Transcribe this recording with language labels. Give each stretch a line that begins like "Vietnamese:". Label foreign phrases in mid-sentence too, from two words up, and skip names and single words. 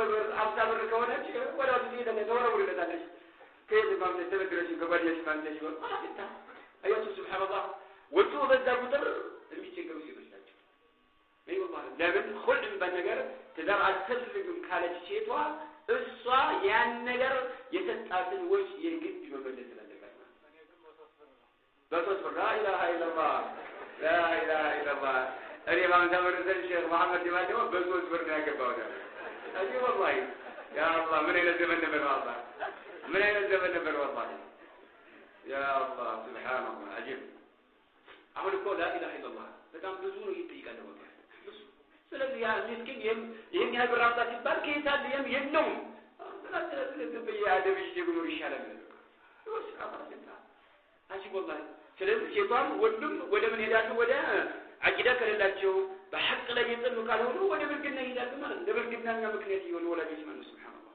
Amharic: ብር 50 ብር ከሆነች ወላጅ ተወረውልለታለች ከየት ማምለጥ ተበድረሽ ከጓደኛሽ ማምለጥ ይሆን አላታ አያቱ
Arabic: سبحان الله
Amharic: ወጡ በዛ ቁጥር የሚቸገሩ ሴቶች ናቸው ወላሂ ለምን ሁሉም በነገር ትዳር አልፈልግም ካለች ሴቷ እሷ ያን ነገር የሰጣትን ወጭ የግድ መመለስ ስላለበት ነው በሶስት ብር
Arabic: لا اله الا الله لا اله الا الله
Amharic: እኔ ባንተምር ሼህ መሐመድ ዲማዲው በሶስት ብር ነው ያገባው አጂ
Arabic: والله يا الله
Amharic: ምን አይነት ዘመን ነበር አላህ ምን አይነት ዘመን ነበር
Arabic: والله يا الله سبحان الله عجيب
Amharic: አሁን እኮ
Arabic: لا اله الا الله
Amharic: በጣም ብዙ ነው ይጠይቃል ወላሂ ስለዚህ ያ ምስኪን ይሄን ያብር አምጣ ሲባል ከይታል የለም ስለዚህ በያደብ ይጀምሩ ይሻላል ወስ አባሰታ አጂ ወላሂ ስለዚህ ሴቷም ወንድም ወደ ምን ሄዳሉ ወደ አቂዳ ከሌላቸው በሐቅ ላይ የጸኑ ካልሆኑ ወደ ብልግና ይሄዳሉ ማለት ነው ለብልግናኛ ምክንያት ይሆኑ ወላጆች ማለት
Arabic: سبحان الله